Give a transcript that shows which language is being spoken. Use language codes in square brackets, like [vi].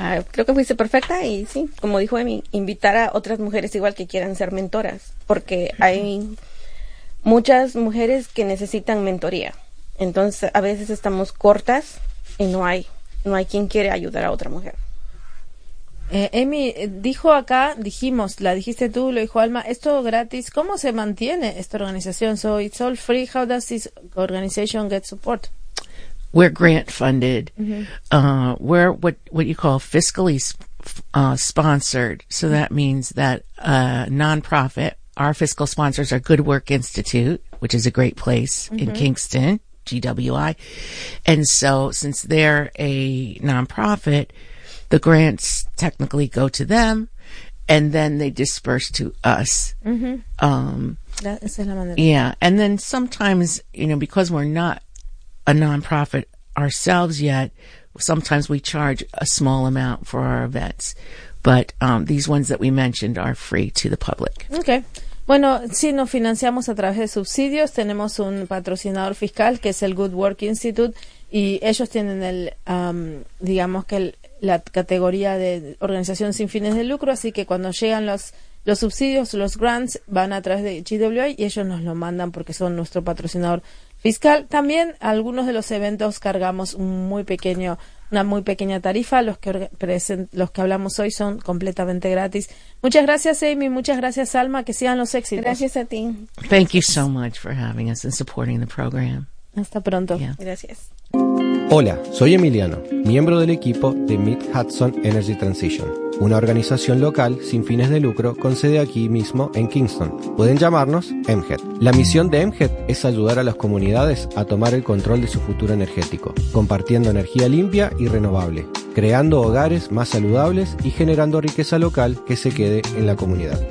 [es] Creo que fuiste perfecta y sí, como dijo Emi, invitar a otras mujeres igual que quieran ser mentoras, porque hay muchas mujeres que necesitan mentoría. Entonces, a veces estamos cortas y no hay quien quiere ayudar a otra mujer. Emi, dijo acá, dijimos, la dijiste tú, lo dijo Alma, es todo gratis. ¿Cómo se mantiene esta organización? [en] So, it's all free. How does this organization get support? We're grant funded. Mm-hmm. We're what you call fiscally sponsored. So that means that a nonprofit, our fiscal sponsors are Good Work Institute, which is a great place mm-hmm. in Kingston, GWI. And so since they're a nonprofit, the grants technically go to them and then they disperse to us. Mm-hmm. Yeah. And then sometimes, you know, because we're not a nonprofit ourselves yet, sometimes we charge a small amount for our events, but these ones that we mentioned are free to the public. [es] Okay. Bueno, sí, nos financiamos a través de subsidios. Tenemos un patrocinador fiscal que es el Good Work Institute y ellos tienen el digamos que la categoría de organización sin fines de lucro, así que cuando llegan los subsidios, los grants, van a través de GWA y ellos nos lo mandan porque son nuestro patrocinador fiscal. También algunos de los eventos cargamos una muy pequeña tarifa. Los que hablamos hoy son completamente gratis. Muchas gracias, Amy. Muchas gracias, Alma. Que sigan los éxitos. Gracias a ti. [en] Thank you so much for having us and supporting the program. [es] Hasta pronto. Yeah. Gracias. Hola, soy Emiliano, miembro del equipo de Mid-Hudson Energy Transition, una organización local sin fines de lucro con sede aquí mismo en Kingston. Pueden llamarnos MHET. La misión de MHET es ayudar a las comunidades a tomar el control de su futuro energético, compartiendo energía limpia y renovable, creando hogares más saludables y generando riqueza local que se quede en la comunidad.